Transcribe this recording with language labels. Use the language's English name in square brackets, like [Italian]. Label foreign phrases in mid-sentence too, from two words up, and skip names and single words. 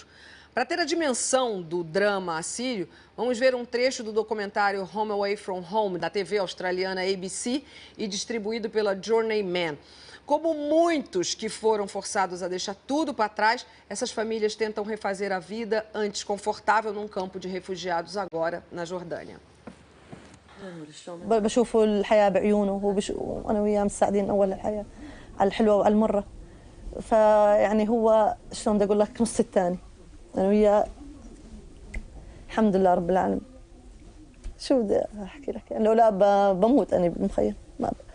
[Portuguese] Para ter a dimensão do drama assírio, vamos ver um trecho do documentário Home Away from Home, da TV australiana ABC e distribuído pela Journeyman. Como muitos que foram forçados a deixar tudo para trás, essas famílias tentam refazer a vida antes confortável num campo de refugiados agora na Jordânia. [Arabic] بشوفوا الحياة بعيونه وأنا وياه مساعدين أول الحياة على الحلوة وعلى المرة فيعني هو شلون بدي أقول لك نص الثاني أنا وياه الحمد لله رب العالمين شو بدي أحكي لك يعني لولا بموت أنا بالمخيم ما